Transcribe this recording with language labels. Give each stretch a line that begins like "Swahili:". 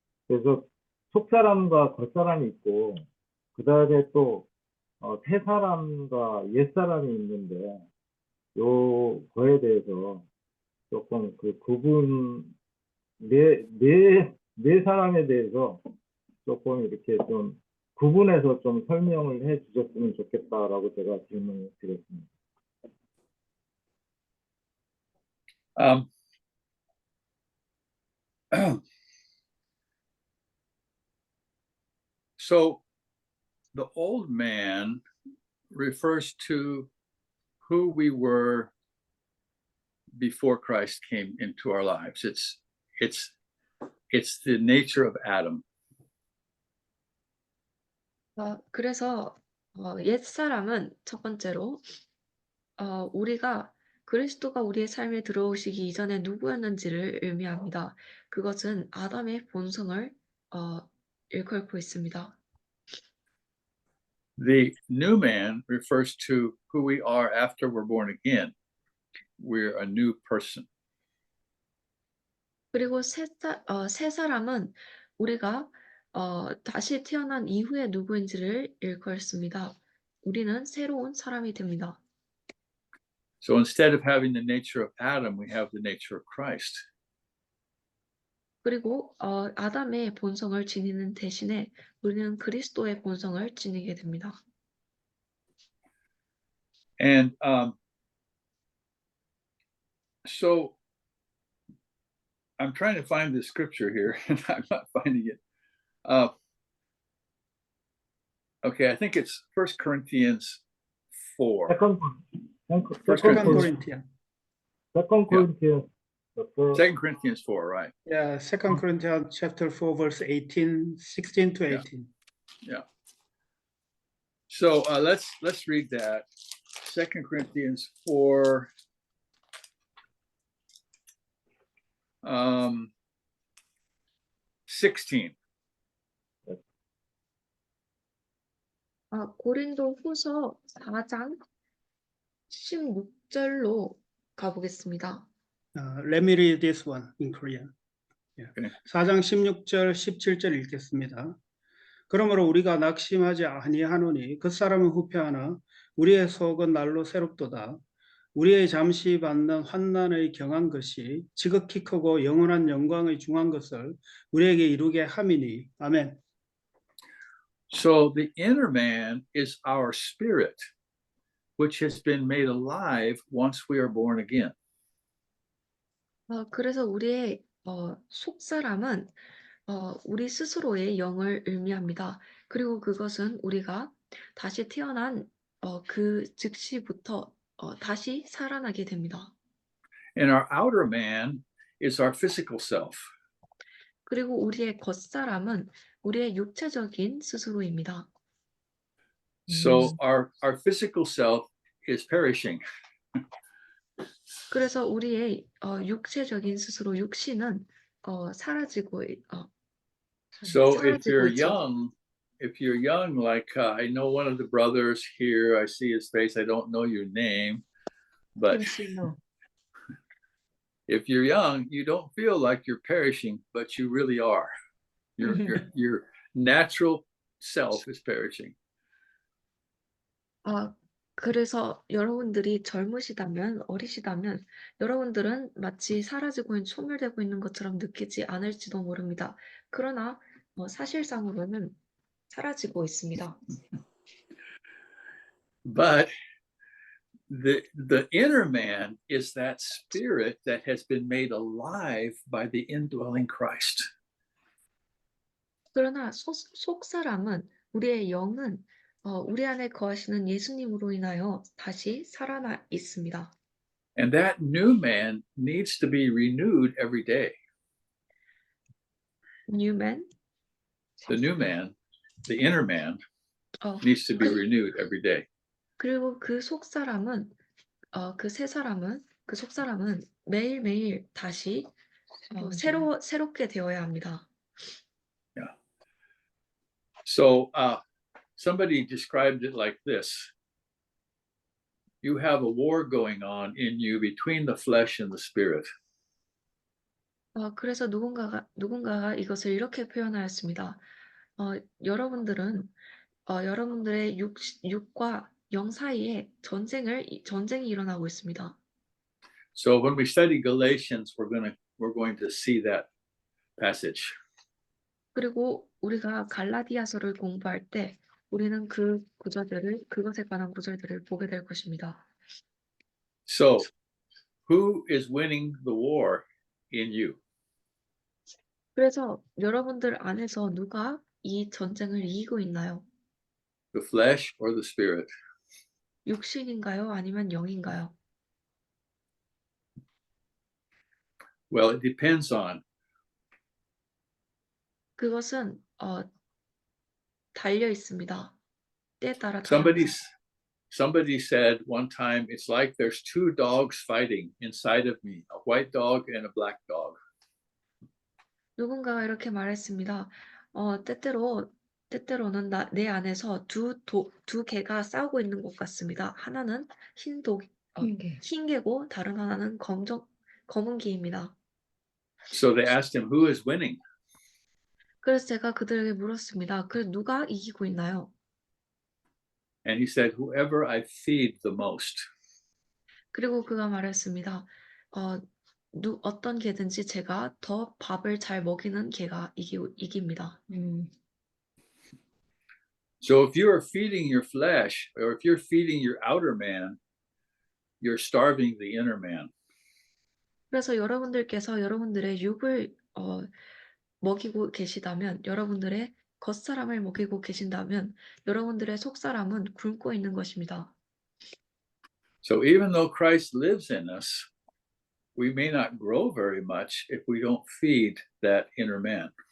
Korean: 그래서 속사람과 겉사람이 있고 그 다음에 또 새 사람과 옛 사람이 있는데, 요거에 대해서 조금 그 구분, 네 사람에 대해서 조금 이렇게 좀 구분해서 좀 설명을 해 주셨으면 좋겠다라고 제가 질문을 드렸습니다.
English: So the old man refers to who we were before Christ came into our lives. It's the nature of Adam.
Korean: 그래서 옛 사람은 첫 번째로 우리가 그리스도가 우리의 삶에 들어오시기 이전에 누구였는지를 의미합니다. 그것은 아담의 본성을 일컬고 있습니다.
English: The new man refers to who we are after we're born again. We're a new person.
Korean: 그리고 새 사람은 우리가 다시 태어난 이후에 누구인지를 일컬습니다. 우리는 새로운 사람이 됩니다.
English: So instead of having the nature of Adam, we have the nature of Christ.
Korean: 그리고 아담의 본성을 지니는 대신에 우리는 그리스도의 본성을 지니게 됩니다.
English: And so I'm trying to find the scripture here, and I'm not finding it. Okay, I think it's 1 Corinthians 4. Second First Second Corinthians. Corinthians. the first, 2 Corinthians 4, right? Yeah, Second Corinthians chapter 4, verse 16 to 18. So let's read that. 2 Corinthians 4. 16.
Korean: 고린도 후서 4장 16절로 가보겠습니다.
English: Let me read this one in Korean. Yeah. Okay.
Korean: 4장 16절, 17절 읽겠습니다. 그러므로 우리가 낙심하지 아니하노니 그 사람은 후패하나 우리의 속은 날로 새롭도다. 우리의 잠시 받는 환난의 경한 것이 지극히 크고 영원한 영광의 중한 것을 우리에게 이루게 함이니. 아멘.
English: So the inner man is our spirit, which has been made alive once we are born again.
Korean: 그래서 우리의 속사람은 우리 스스로의 영을 의미합니다. 그리고 그것은 우리가 다시 태어난 그 즉시부터 다시 살아나게 됩니다.
English: And our outer man is our physical self.
Korean: 그리고 우리의 겉사람은 우리의 육체적인 스스로입니다.
English: So our physical self is perishing.
Korean: 그래서 우리의 육체적인 스스로 육신은 사라지고
English: So if
Korean: 사라지고
English: you're
Korean: 있죠.
English: young, like I know one of the brothers here, I see his face, I don't know your name, but
Korean: 김신호.
English: if you're young, you don't feel like you're perishing, but you really are. Your natural self is perishing.
Korean: 그래서 여러분들이 젊으시다면, 어리시다면 여러분들은 마치 사라지고 있는, 소멸되고 있는 것처럼 느끼지 않을지도 모릅니다. 그러나 사실상으로는 사라지고 있습니다.
English: But the inner man is that spirit that has been made alive by the indwelling Christ.
Korean: 그러나 속사람은, 우리의 영은 우리 안에 거하시는 예수님으로 인하여 다시 살아나 있습니다.
English: And that new man needs to be renewed every day. New man? The new man, the inner man, needs to be renewed every day.
Korean: 그리고 그 속사람은, 그 새 사람은, 그 속사람은 매일매일 다시 새롭게 되어야 합니다.
English: So somebody described it like this. You have a war going on in you between the flesh and the spirit.
Korean: 그래서 누군가가 이것을 이렇게 표현하였습니다. 여러분들은 여러분들의 육과 영 사이에 전쟁이 일어나고 있습니다.
English: So when we study Galatians, we're going to see that passage.
Korean: 그리고 우리가 갈라디아서를 공부할 때 우리는 그 구절들을, 그것에 관한 구절들을 보게 될 것입니다.
English: So who is winning the war in you?
Korean: 그래서 여러분들 안에서 누가 이 전쟁을 이기고 있나요?
English: The flesh or the spirit?
Korean: 육신인가요? 아니면 영인가요?
English: Well, it depends on.
Korean: 그것은 달려 있습니다. 때에 따라
English: Somebody,
Korean: 다릅니다.
English: somebody said one time, it's like there's two dogs fighting inside of me, a white dog and a black dog.
Korean: 누군가가 이렇게 말했습니다. 때때로는 내 안에서 두 개가 싸우고 있는 것 같습니다. 하나는 흰 개고 다른 하나는 검은 개입니다.
English: So they asked him, who is winning?
Korean: 그래서 제가 그들에게 물었습니다. 그래서 누가 이기고 있나요?
English: And he said, whoever I feed the most.
Korean: 그리고 그가 말했습니다. 어떤 개든지 제가 더 밥을 잘 먹이는 개가 이깁니다.
English: So if you are feeding your flesh, or if you're feeding your outer man, you're starving the inner man.
Korean: 그래서 여러분들께서 여러분들의 육을 먹이고 계시다면, 여러분들의 겉사람을 먹이고 계신다면 여러분들의 속사람은 굶고 있는 것입니다.
English: So even though Christ lives in us, we may not grow very much if we don't feed that inner man.